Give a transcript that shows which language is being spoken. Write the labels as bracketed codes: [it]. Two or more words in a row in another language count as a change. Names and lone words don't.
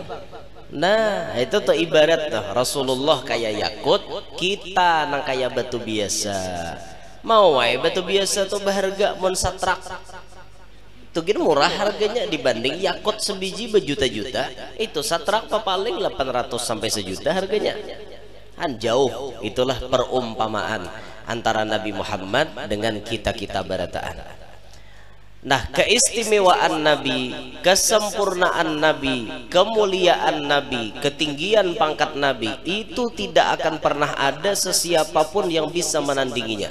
[bjn] Nah itu tuh ibarat tuh Rasulullah kayak yakut, kita nang kayak batu biasa. Mau wae batu biasa tuh berharga, mun satrak tuh gini murah harganya dibanding yakut sebiji berjuta-juta. Itu satrak paling 800 sampai sejuta harganya. Kan jauh. Itulah perumpamaan antara Nabi Muhammad dengan kita-kita barataan. Nah, keistimewaan Nabi, kesempurnaan Nabi, kemuliaan Nabi, ketinggian pangkat Nabi itu tidak akan pernah ada sesiapapun yang bisa menandinginya.